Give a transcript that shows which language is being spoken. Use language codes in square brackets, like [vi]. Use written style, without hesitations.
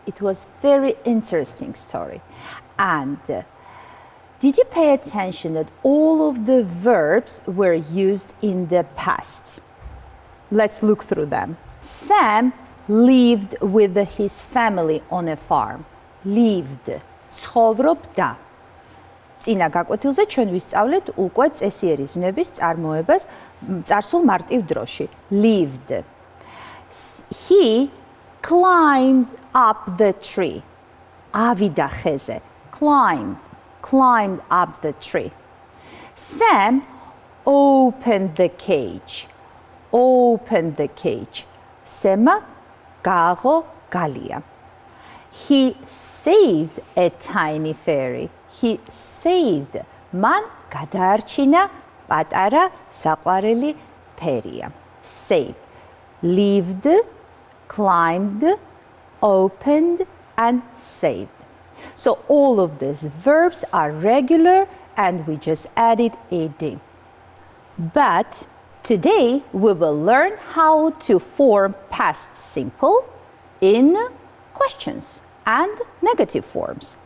[en] It was very interesting story. And did you pay attention that all of the verbs were used in the past? Let's look through them. Sam lived with his family on a farm. Lived. ცხოვრობდა. [ka] წინა გაკვეთილზე ჩვენ ვისწავლეთ უკვე წესიერისმების წარმოებას წარსულ მარტივ დროში. [en] Lived. He climbed up the tree. [ka] ავიდა ხეზე. [en] Climbed up the tree. Sam opened the cage. Sema [ka] გააღო გალია. [en] He saved a tiny fairy. He saved. [ka] Man გადაარჩინა პატარა საყვარელი ფერია. [en] Saved. Lived, climbed, opened, and saved. So all of these verbs are regular and we just added ed. But today we will learn how to form past simple in questions and negative forms.